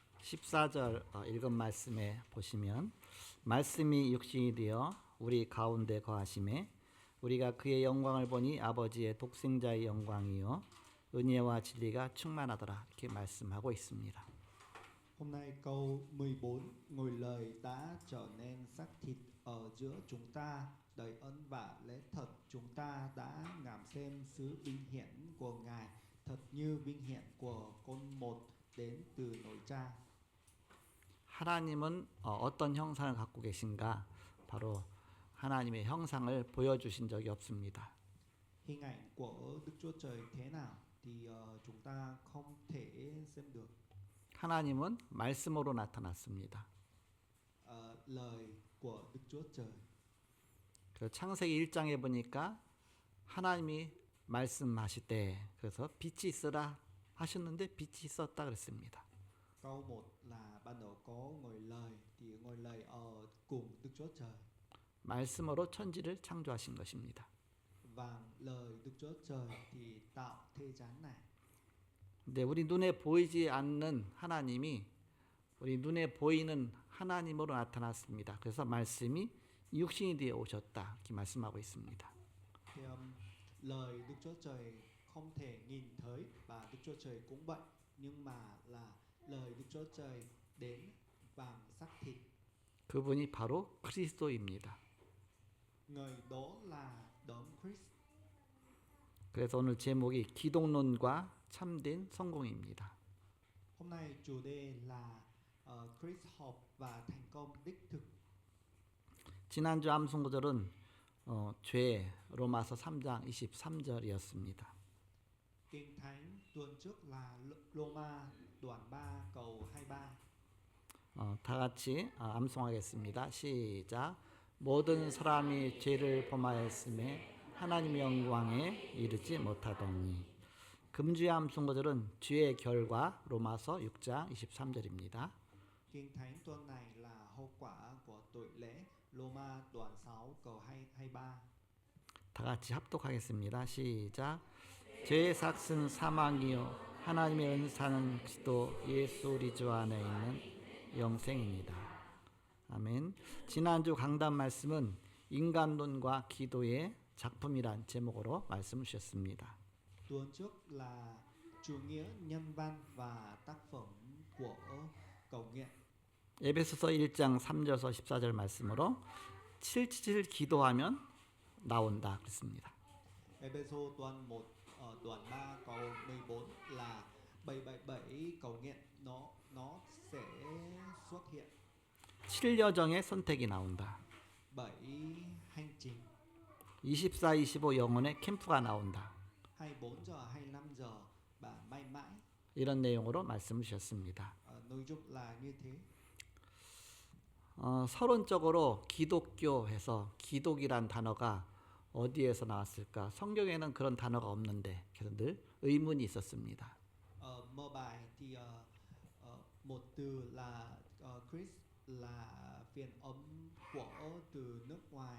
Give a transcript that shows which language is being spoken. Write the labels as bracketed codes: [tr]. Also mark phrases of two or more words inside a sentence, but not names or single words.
[ko] 14절 읽은 말씀에 보시면 말씀이 육신이 되어 우리 가운데 거하심에 우리가 그의 영광을 보니 아버지의 독생자의 영광이요 은혜와 진리가 충만하더라 이렇게 말씀하고 있습니다. [vi] Hôm nay câu 14, ngồi lời đã trở nên xác thịt ở giữa chúng ta, đầy ân và lẽ thật chúng ta đã ngắm xem sự vinh hiển của Ngài, thật như vinh hiển của con một đến từ nội cha. [ko] 하나님은 어떤 형상을 갖고 계신가? 바로 하나님의 형상을 보여주신 적이 없습니다. [vi] Hình ảnh của Đức Chúa Trời thế nào thì chúng ta không thể xem được. [ko] 하나님은 말씀으로 나타났습니다. [vi] Lời của Đức Chúa Trời. [ko] 창세기 1장에 보니까 하나님이 말씀하실 때 그래서 빛이 있으라 하셨는데 빛이 있었다 그랬습니다. [vi] Câu 1 là ban đầu có ngôi lời thì ngôi lời ở cùng Đức Chúa Trời. [ko] 말씀으로 천지를 창조하신 것입니다. [vi] Và lời Đức Chúa Trời thì tạo thế gian này. [ko] 근데 우리 눈에 보이지 않는 하나님이 우리 눈에 보이는 하나님으로 나타났습니다. 그래서 말씀이 육신이 되어 오셨다 이렇게 말씀하고 있습니다. [vi] Thì lời Đức Chúa Trời không thể nhìn thấy và Đức Chúa Trời cũng vậy, nhưng mà là lời Đức Chúa Trời đến bằng xác thịt. [ko] 그분이 바로 그리스도입니다. [vi] Người đó là Đấng Christ. [ko] 그래서 오늘 제목이 기독론과 참된 성공입니다. [vi] Hôm nay chủ đề là Christ học và thành công đích thực. [ko] 지난주 암송 구절은 죄 로마서 3장 23절이었습니다. [vi] Kinh thánh tuần trước là Roma đoạn 3 câu 23. [ko] 다 같이 암송하겠습니다. 시작. 모든 사람이 죄를 범하였음에 하나님의 영광에 이르지 못하더니. 금주의 암송 구절은 죄의 결과 로마서 6장 23절입니다. [vi] Kinh thánh tuần này là hậu quả của tội lễ Roma đoạn 6 câu 23. [ko] 다 같이 합독하겠습니다. 시작. 죄의 삭은 사망이요 하나님의 은사는 그리스도 예수 우리 주 안에 있는 영생입니다. 아멘. 지난주 강단 말씀은 인간론과 기도의 작품이란 제목으로 말씀을 주셨습니다. [vi] Tuần trước là chủ nghĩa nhân văn và tác phẩm của cầu nguyện. [ko] 에베소서 1장 3절에서 14절 말씀으로 777 기도하면 나온다 그랬습니다. [vi] Ê-bê-sô đoạn 1 đoạn 3 câu 14 là 777 cầu nguyện nó sẽ xuất hiện. [ko] 7여정의 선택이 나온다. [vi] 7 hành trình. [ko] 24, 25 영혼의 캠프가 나온다. [vi] 24 giờ, 25 giờ và mãi mãi. [ko] 이런 내용으로 말씀을 주셨습니다. [vi] Nội dung là như thế. [ko] 서론적으로 기독교에서 기독이란 단어가 어디에서 나왔을까? 성경에는 그런 단어가 없는데 그래서 늘 의문이 있었습니다. [vi] Mở bài thì một từ là Christ là phiên âm của từ nước ngoài.